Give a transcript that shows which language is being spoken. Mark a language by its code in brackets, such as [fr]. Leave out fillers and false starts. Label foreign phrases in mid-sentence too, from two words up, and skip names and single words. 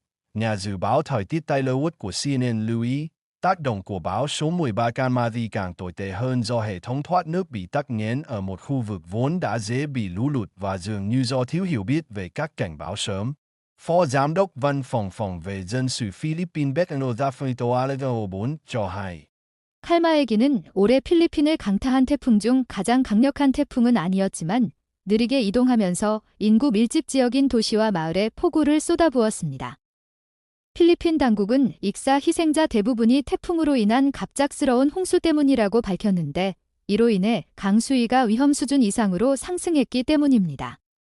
[vi] Nhà dự báo thời tiết Taylor Wood của CNN lưu ý, tác động của bão số 13 Kanmati càng tồi tệ hơn do hệ thống thoát nước bị tắc nghẽn ở một khu vực vốn đã dễ bị lũ lụt và dường như do thiếu hiểu biết về các cảnh báo sớm. Phó Giám đốc Văn phòng Phòng vệ dân sự Philippines Betano Zafito Alego 4 cho hay. [ko] 칼마에기는 올해 필리핀을 강타한 태풍 중 가장 강력한 태풍은 아니었지만 느리게 이동하면서 인구 밀집 지역인 도시와 마을에 폭우를 쏟아부었습니다. 필리핀 당국은 익사 희생자 대부분이 태풍으로 인한 갑작스러운 홍수 때문이라고 밝혔는데 이로 인해 강수위가 위험 수준 이상으로 상승했기 때문입니다.